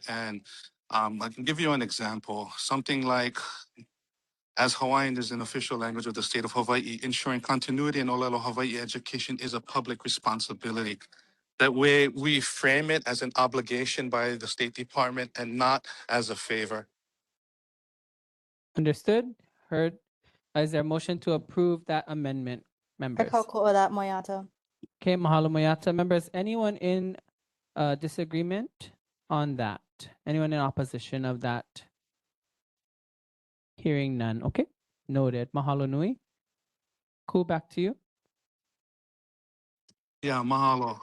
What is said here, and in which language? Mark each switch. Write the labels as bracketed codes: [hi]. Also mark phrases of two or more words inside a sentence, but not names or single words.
[en] And I can give you an example. Something like, as Hawaiian is an official language of the state of Hawaii, ensuring continuity in [haw] Olelo Hawaii [en] education is a public responsibility. That way we frame it as an obligation by the State Department and not as a favor. Understood? Heard? Is there a motion to approve that amendment, members? [haw] Akauko'a that Moyata. [en] Okay, mahalo moyata. Members, anyone in disagreement on that? Anyone in opposition of that? Hearing none. Okay, noted. [haw] Mahalo nui. [en] Cool, back to you. Yeah, mahalo.